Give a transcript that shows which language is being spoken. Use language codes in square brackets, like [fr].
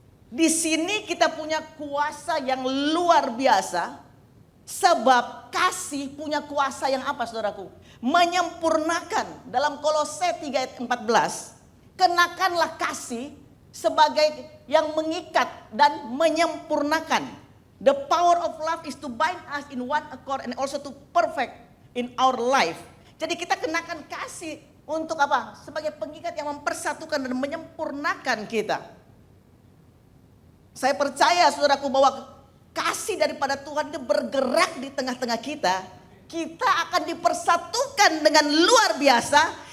[id] Di sini kita punya kuasa yang luar biasa. Sebab kasih punya kuasa yang apa saudaraku? Menyempurnakan. Dalam Kolose 3 ayat 14. Kenakanlah kasih sebagai yang mengikat dan menyempurnakan. [en] The power of love is to bind us in one accord and also to perfect in our life. [id] Jadi kita kenakan kasih untuk apa? Sebagai pengikat yang mempersatukan dan menyempurnakan kita. Saya percaya saudaraku bahwa kasih daripada Tuhan itu bergerak di tengah-tengah kita. Kita akan dipersatukan dengan luar biasa.